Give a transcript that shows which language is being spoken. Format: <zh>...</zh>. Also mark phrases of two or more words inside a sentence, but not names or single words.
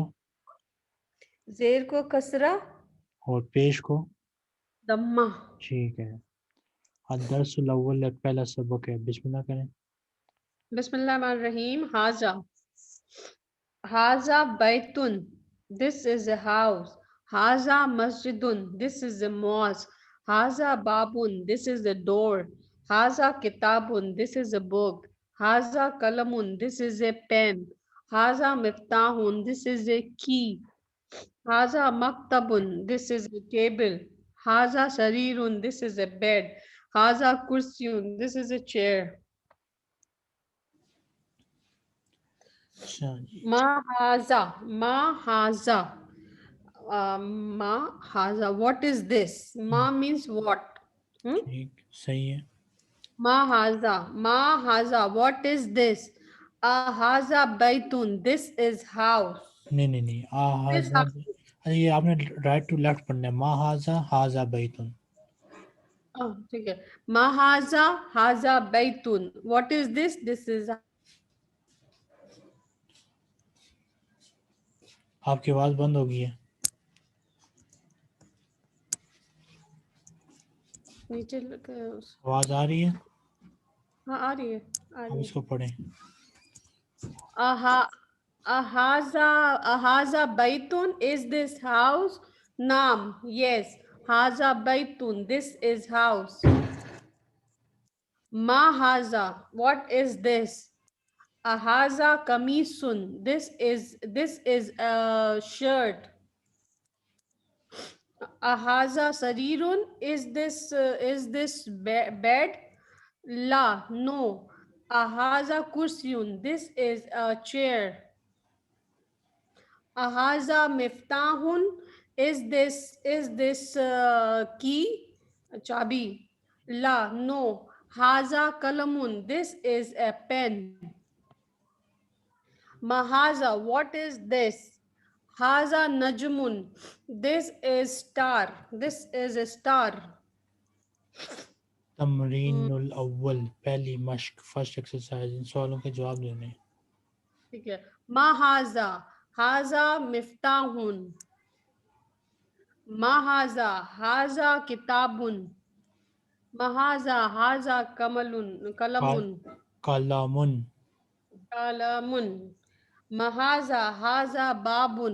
<ur>زیر کو کسرہ, اور پیش کو. दम्मा। ٹھیک ہے.</ur> <ar>الدرس الأول</ar> <ur>ایک پہلا سبق ہے، بسم اللہ کریں.</ur> <ar>बिस्मिल्लाहिर्रहमानिर्रहीम। هذا، هذا بيت,</ar> <en>this is a house.</en> <ar>هذا مسجد,</ar> <en>this is a mosque.</en> <ar>هذا باب,</ar> <en>this is a door.</en> <ar>هذا كتاب,</ar> <en>this is a book.</en> <ar>هذا قلم,</ar> <en>this is a pen.</en> <ar>هذا مفتاح,</ar> <en>this is a key.</en> <ar>هذا مكتب,</ar> <en>this is a table.</en> <ar>هذا سرير,</ar> <en>this is a bed.</en> <ar>هذا كرسي,</ar> <en>this is a chair.</en> <ur>اچھا جی.</ur> <ar>ما هذا، ما هذا. ما هذا,</ar> <en>what is this? Ma means what? Hmm?</en> <ur>ٹھیک، صحیح ہے.</ur> <ar>ما هذا,</ar> <en>what is this?</en> <ar>أ هذا بيت,</ar> <en>this is house.</en> <ur>نہیں نہیں نہیں، آ</ur> <en>This</en> <ar>हाजा,</ar> <en>house.</en> <ur>ارے یہ آپنے</ur> <en>right to left</en> <ur>پڑھنا ہے.</ur> <ar>ما هذا هذا بيت.</ar> <ur>ٹھیک ہے.</ur> <ar>ما هذا، هذا بيت.</ar> <en>What is this? This is</en> <ur>آپ کی آواز بند ہو گئی ہے. नीचे آواز آ رہی ہے? ہاں، آ رہی ہے، آ आप رہی ہے. اس کو پڑھیں. आहा,</ur> <ar>أ هذا بيت,</ar> <en>is this house?</en> <ar>Naam, yes. هذا بيت,</ar> <en>this is house.</en> <ar>ما هذا,</ar> <en>what is this?</en> <ar>أ هذا قميص,</ar> <en>this is a shirt.</en> <ar>أ هذا سرير,</ar> <en>is this bed?</en> <ar>La, no. أ هذا كرسي,</ar> <en>this is a chair.</en> <ar>أ هذا مفتاح,</ar> <en>is this key?</en> <ur>Chabi. La, no.</ur> <ar>هذا قلم,</ar> <en>this is a pen. Mahaza, what is this?</en> <ar>هذا نجم,</ar> <en>this is star. This is a star.</en> <ar>التمرين الأول,</ar> <ur>پہلی مشق,</ur> <en>first exercise.</en> <ur>ان سوالوں کے جواب دینے. ٹھیک ہے.</ur> <ar>ما هذا، هذا مفتاح. ما هذا، هذا كتاب. ما هذا، هذا قلم, काल कलमुन। कालामुन। قلم. ما هذا، هذا باب.</ar>